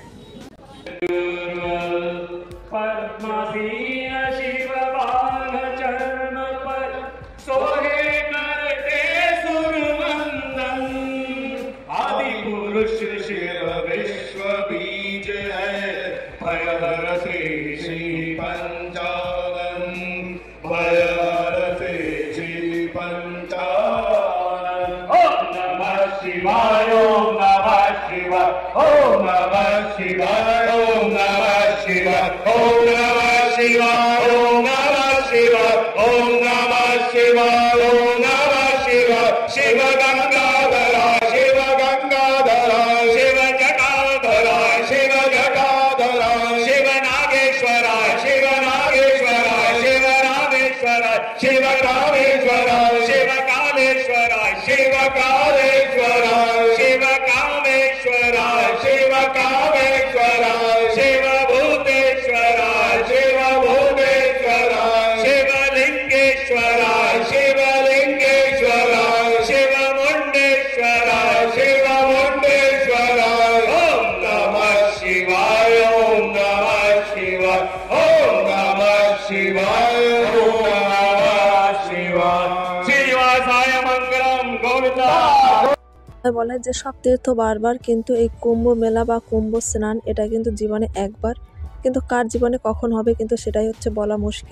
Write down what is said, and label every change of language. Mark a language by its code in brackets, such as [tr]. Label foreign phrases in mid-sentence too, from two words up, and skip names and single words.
[hi] पद्मसीन शिव बाल चरण पर सोहे करते सुरवंदन। आदि पुरुष शिव विश्व बीज है भयहर श्री श्री पंचानन भयहर श्री श्री पंचानन। [sa] ओम नमः शिवाय ओम नमः शिवाय ओम नमः शिवाय ओम नमः शिवाय ओम नमः शिवाय ओम नमः शिवाय ओम नमः शिवाय ओम नमः शिवाय। शिव गंगाधर शिव गंगाधर शिव जटाधर शिव जटाधर शिव नागेश्वर शिव नागेश्वर शिव रामेश्वर शिव रामेश्वर शिव कालेश्वर शिव कालेश्वर शिव कामेश्वर शिव कामेश्वर शिव भूतेश्वर शिव भूतेश्वर शिव लिंगेश्वर शिव लिंगेश्वर शिव मुंडेश्वर शिव मुंडेश्वर। ओम नमः शिवाय ओम नमः शिवाय ओम नमः शिवाय ओम नमः शिवाय। श्रीनिवासाय मंगलम गोविंदा। [bn] বলে যে সব তীর্থ বারবার, কিন্তু এই কুম্ভ মেলা বা কুম্ভ স্নান এটা কিন্তু জীবনে একবার, কিন্তু কার জীবনে কখন হবে কিন্তু সেটাই হচ্ছে বলা মুশকিল।